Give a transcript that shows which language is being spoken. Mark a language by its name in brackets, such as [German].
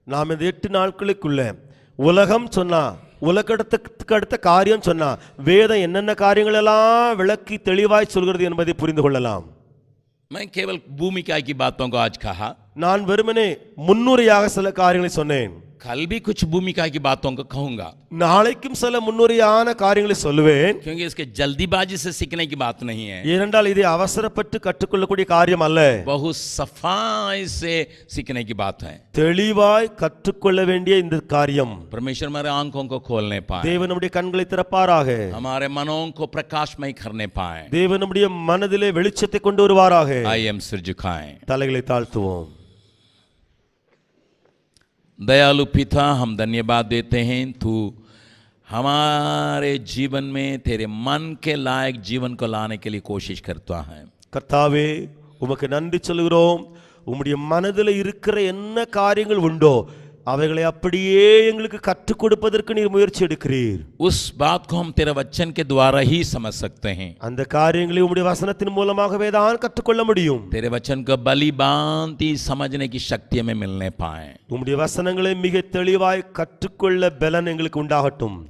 [Tamil] நாம் இந்த 8 நாட்களுக்குள்ள உலகம் சொன்னா, உலகத்துக்கு அடுத்த காரியம் சொன்னா, வேதம் என்னென்ன காரியங்கள் எல்லாம் விளக்கி தெளிவாய் சொல்கிறது என்பதை புரிந்து கொள்ளலாம். [Hindi] मैं केवल भूमिका की बातों को आज कहा, [Tamil] நான் வெறுமனே முன்னுரையாக சில காரியங்களை சொன்னேன். [Hindi] कल भी कुछ भूमिका की बातों को कहूंगा, [Tamil] நாளைக்கும் சில முன்னுரையான காரியங்களை சொல்லுவேன். [Hindi] क्योंकि इसके जल्दीबाजी से सीखने की बात नहीं है. [Tamil] ஏனென்றால் இது அவசரப்பட்டு கற்றுக்கொள்ளக்கூடிய காரியம் அல்ல. [Hindi] बहुत सफाई से सीखने की बात है. [Tamil] தெளிவாய் கற்றுக்கொள்ள வேண்டிய இந்த காரியம். [Hindi] परमेश्वर हमारे आंखों को खोलने पाए, [Tamil] தேவன் நம்முடைய கண்களை திறப்பாராக. [Hindi] हमारे मनों को प्रकाशमय करने पाए. [Tamil] தேவன் நம்முடைய மனதிலே வெளிச்சத்தை கொண்டு வருவாராக. [Hindi] आइए हम सिर झुकाएं. [Tamil] தலைகளை தாழ்த்துவோம். [Hindi] दयालु पिता, हम धन्यवाद देते हैं, तू हमारे जीवन में तेरे मन के लायक जीवन को लाने के लिए कोशिश करता है. [Tamil] கர்த்தாவே உமக்கு நன்றி சொல்கிறோம். உம்முடைய மனதில் இருக்கிற என்ன காரியங்கள் உண்டோ அவைகளை அப்படியே எங்களுக்கு கற்றுக் கொடுப்பதற்கு நீர் முயற்சி எடுக்கிறீர். [Hindi] उस बात को हम तेरे वचन के द्वारा ही समझ सकते हैं. [Tamil] அந்த காரியங்களை உம்முடைய வசனத்தின் மூலமாகவே தான் கற்றுக்கொள்ள முடியும். [Hindi] तेरे वचन को बली भांति समझने की शक्ति हमें मिलने पाए. [Tamil] உம்முடைய வசனங்களை மிக தெளிவாய் கற்றுக்கொள்ள பலன் எங்களுக்கு உண்டாகட்டும்.